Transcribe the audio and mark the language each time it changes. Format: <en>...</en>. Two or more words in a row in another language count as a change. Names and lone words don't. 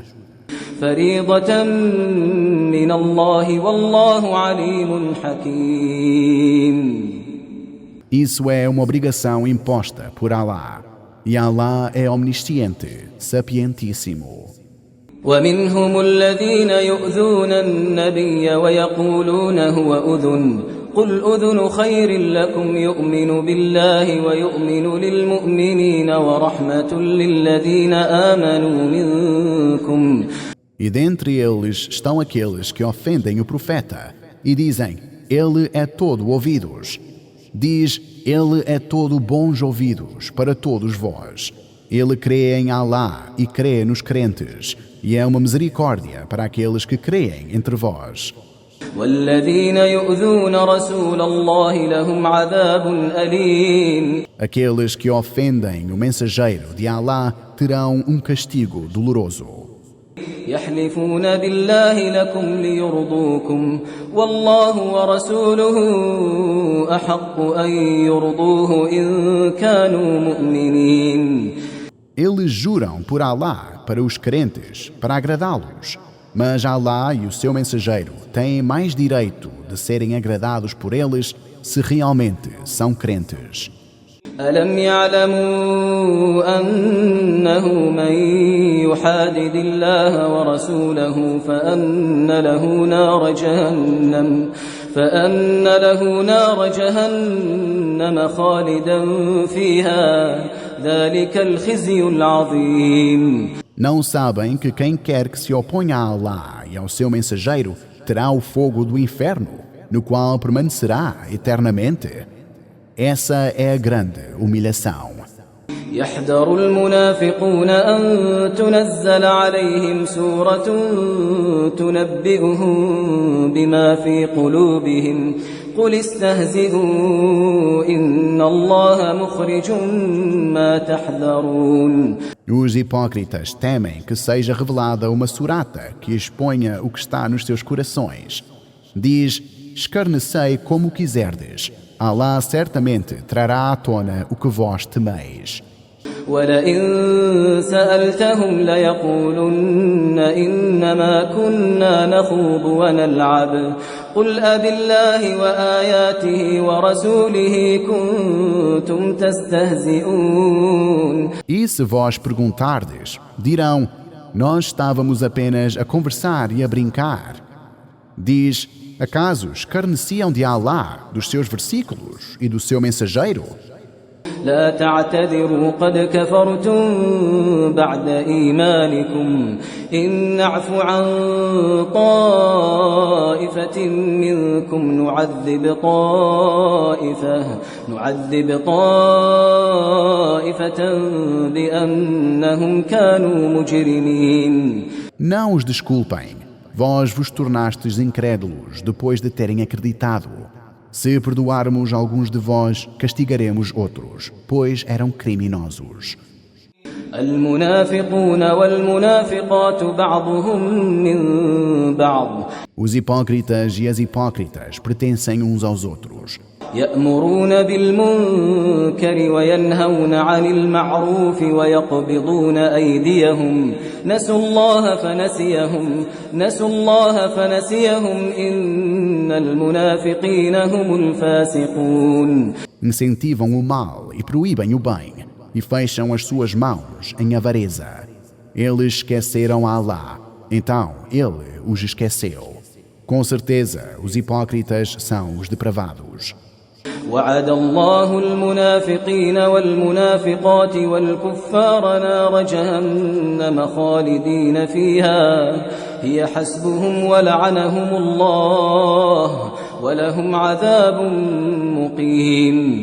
<ar>فريضة من الله والله عليم حكيم.</ar> <pt>Isso é uma obrigação imposta por Allah, e Allah é omnisciente, sapientíssimo.</pt> <ar>ومنهم الذين يؤذون النبي ويقولون هو أذن قل أذن خير لكم يؤمن بالله ويؤمن للمؤمنين ورحمة للذين آمنوا منكم.</ar> <pt>E dentre eles estão aqueles que ofendem o profeta e dizem: ele é todo ouvidos. Diz: ele é todo bons ouvidos para todos vós. Ele crê em Allah e crê nos crentes, e é uma misericórdia para aqueles que creem entre vós.</pt> <ar>والذين يؤذون رسول الله لهم عذاب أليم.</ar> <pt>Aqueles que ofendem o mensageiro de Allah terão um castigo doloroso.</pt> <ar>يحلفون بالله لكم ليرضوكم والله ورسوله أحق أن يرضوه إن كانوا مؤمنين.</ar> <pt>Eles juram por Allah para os crentes, para agradá-los. Mas Allah e o seu mensageiro têm mais direito de serem agradados por eles se realmente são crentes.</pt> <ar>ألم يعلموا أنه من يحادد الله ورسوله فأن له نار جهنم خالدا فيها ذلك الخزي العظيم.</ar> <pt>Não sabem que quem quer que se oponha a Allah e ao seu mensageiro terá o fogo do inferno, no qual permanecerá eternamente? Essa é a grande humilhação.</pt> <ar>يحذر المنافقون أن تنزل عليهم سورة تنبئهم بما في قلوبهم قل استهزئوا إن الله مخرج ما تحذرون.</ar> <pt>Os hipócritas temem que seja revelada uma surata que exponha o que está nos seus corações. Diz: escarnecei como quiserdes. Allah certamente trará à tona o que vós temeis.</pt> <ar>ولئن سألتهم ليقولن إنما كنا نخوض ونلعب قل أبالله وآياته ورسوله كنتم تستهزئون.</ar> <pt>E se vós perguntardes, dirão: nós estávamos apenas a conversar e a brincar. Diz: acaso escarneciam de Allah, dos seus versículos e do seu mensageiro?</pt> <ar>لا تعتذروا قد كفرتم بعد إيمانكم إن نعف عن طائفة منكم نعذب طائفة بأنهم كانوا مجرمين.</ar> <pt>Não os desculpem. vós vos tornastes incrédulos depois de terem acreditado. Se perdoarmos alguns de vós, castigaremos outros, pois eram criminosos.</pt> <ar>المنافقون والمنافقات بعضهم من بعض</ar> <pt>Os hipócritas e as hipócritas pertencem uns aos outros.</pt> <ar>يأمرون بالمنكر وينهون عن المعروف ويقبضون أيديهم نسوا الله فنسيهم إن المنافقين هم الفاسقون.</ar> <pt>Incentivam o mal e proíbem o bem, e fecham as suas mãos em avareza. Eles esqueceram Allah, então Ele os esqueceu. Com certeza, os hipócritas são os depravados.</pt> <ar>وعد الله المنافقين والمنافقات والكفار نار جهنم خالدين فيها هي حسبهم ولعنهم الله ولهم عذاب مقيم.</ar>